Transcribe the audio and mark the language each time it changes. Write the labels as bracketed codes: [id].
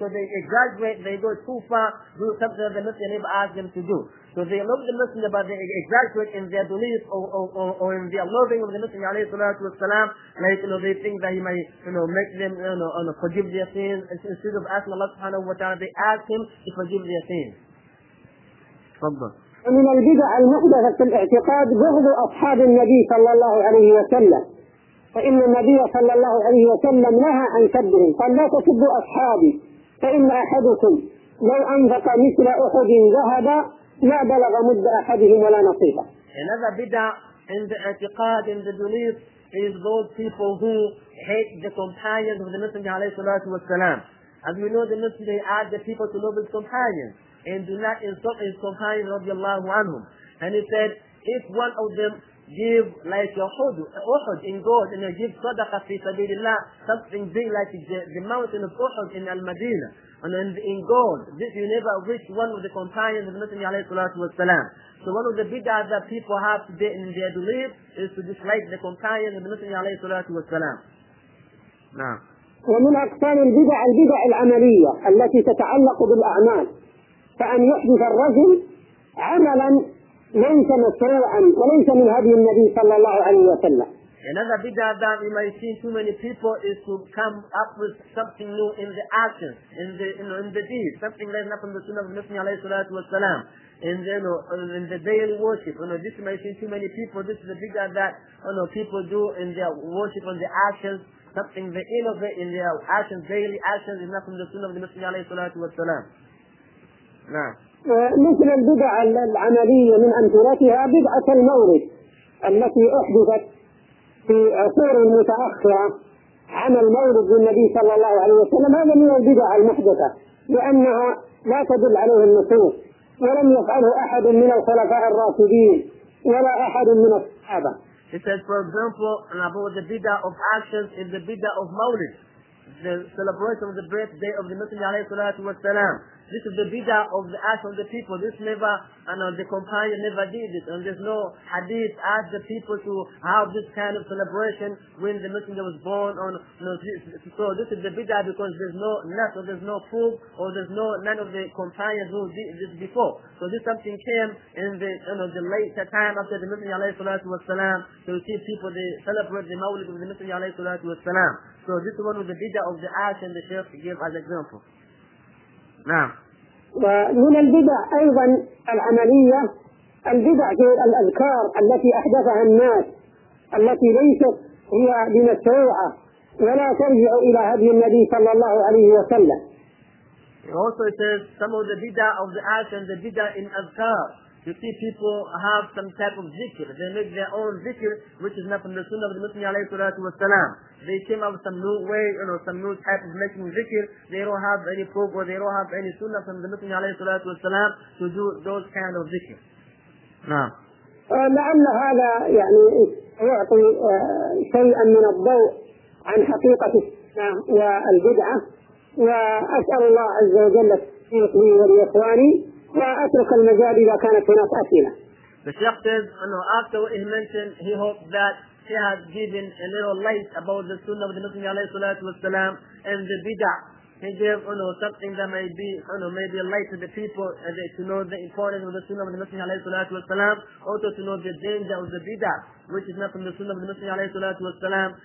[en] So they exaggerate, they go too far, do something that the messenger never asked them to do. So they love the messenger, but they exaggerate in their belief or in their loving of the messenger, alayhi salatu wasalam. Like, you know, they think that he may, you know, make them, you know, forgive their sins. Instead of asking Allah subhanahu wa ta'ala, they ask him to forgive their sins. [ar] ومن البدع المحدثة في الاعتقاد بغض أصحاب النبي صلى الله عليه وسلم، فإن النبي صلى الله عليه وسلم نهى عن سبهم، قال لا تسبوا أصحابي، فإن أحدكم لو أنفق مثل أحد ذهبا لا بلغ مد أحدهم ولا نصيبه. [en] Another بدع in the اعتقاد in the belief is those people who hate the companions of the Messenger عليه الصلاة والسلام. As we know, the Messenger asked the people to love his companions and do not insult his companions radiallahu anhum. And he said, if one of them give like a Uhud in gold, and they give sadaqah fi sabilillah, something big like the mountain of Uhud in Al-Madina, and in gold, this you never reach one of the companions of the Messenger alayhi salatu wasalam. So one of the bid'ahs that people have today in their belief is to dislike the companions of the Messenger alayhi salatu wasalam. Now, [ar] ومن أقسام البدع البدع العملية التي تتعلق بالأعمال، فأن يحدث الرجل عملا ليس مشروعا وليس من هدي النبي صلى الله عليه وسلم. [en] Another bid'ah that we might see too many people is to come up with something new in the action, in the deed, something that is not from the Sunnah of the Messenger عليه الصلاة والسلام. In the daily worship, you know, this you might see too many people. This is the bid'ah that, you know, people do in their worship and the actions. Something they innovate in their actions, daily actions, is not from the Sunnah of the Messenger عليه الصلاة والسلام. [ar] نعم. مثل البدع العملية من أمثلتها بدعة المورد التي أحدثت في عصور متأخرة عن المورد للنبي صلى الله عليه وسلم، هذا من البدع المحدثة لأنها لا تدل عليه النصوص، ولم يفعله أحد من الخلفاء الراشدين ولا أحد من الصحابة. [en] He said, for example, about the bid'ah of actions is the bid'ah of Mawlid, the celebration of the birthday of the Messenger alayhi salatu wasalam. This is the bid'ah of the action of the people. This never, the companion never did it. And there's no hadith ask the people to have this kind of celebration when the Messenger was born. So this is the bid'ah because there's no nut or there's no proof or there's no none of the companions who did this before. So this something came in the, you know, the later time after the Messenger alayhi salatu wasalam, to see people they celebrate the Mawlid of the Messenger alayhi salatu wasalam. So this one was the bid'ah of the action the Sheikh gave as example. [ar] نعم. ومن البدع أيضا العملية البدع في الأذكار التي أحدثها الناس التي ليست هي بمشروعة ولا ترجع إلى هدي النبي صلى الله عليه وسلم. [en] Also it says some of the bid'ah of the action, the bid'ah in Azkar. You see people have some type of zikr. They make their own zikr, which is not from the Sunnah of the Messenger عليه الصلاة والسلام. They came up with some new way, you know, some new type of making zikr. They don't have any proof or they don't have any Sunnah from the Messenger عليه الصلاة والسلام to do those kind of zikr. [ar] لعل هذا يعني يعطي شيئا من الضوء عن حقيقة السنة والبدعة، وأسأل الله عز وجل التوفيق لي ولإخواني. [en] The Sheikh says, after what he mentioned, he hopes that he has given a little light about the Sunnah of the Messenger alayhi salatu wasalam and the bid'ah. He gave something that may be maybe a light to the people to know the importance of the Sunnah of the Messenger alayhi salatu wasalam, also to know the danger of the bid'ah, which is not from the Sunnah of the Messenger alayhi salatu wasalam.